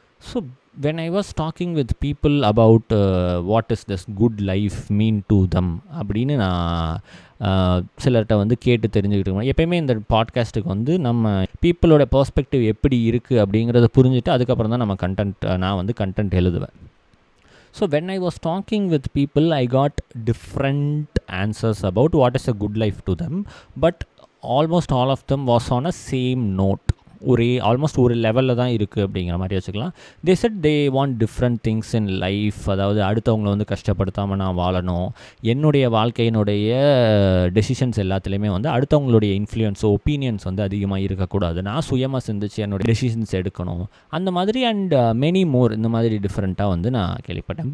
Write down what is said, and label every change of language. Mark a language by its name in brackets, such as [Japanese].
[Tamil] So [English] when I was talking with people about what is this good life mean to them [Tamil] அப்படின்னு நான் சிலர்கிட்ட வந்து கேட்டு தெரிஞ்சுக்கிட்டு எப்போயுமே இந்த பாட்காஸ்ட்டுக்கு வந்து நம்ம பீப்புளோட பெர்ஸ்பெக்டிவ் எப்படி இருக்குது அப்படிங்கிறத புரிஞ்சுட்டு அதுக்கப்புறம் தான் நம்ம நான் வந்து கண்டென்ட் எழுதுவேன். [English] So when I was talking with people, I got different answers about what is a good life to them, but almost all of them was on a same note. [Tamil] Almost ஒரு லெவலில் தான் இருக்குது அப்படிங்கிற மாதிரி வச்சுக்கலாம். [English] They said they want different things in life. [Tamil] அதாவது அடுத்தவங்களை வந்து கஷ்டப்படுத்தாமல் நான் வாழணும், என்னுடைய வாழ்க்கையினுடைய டெசிஷன்ஸ் எல்லாத்துலேயுமே வந்து அடுத்தவங்களுடைய இன்ஃப்ளூயன்ஸ் ஒப்பீனியன்ஸ் வந்து அதிகமாக இருக்கக்கூடாது, நான் சுயமாக சிந்திச்சு என்னுடைய டெசிஷன்ஸ் எடுக்கணும், அந்த மாதிரி [English] and many more [Tamil] இந்த மாதிரி டிஃப்ரெண்ட்டாக வந்து நான் கேள்விப்பட்டேன்.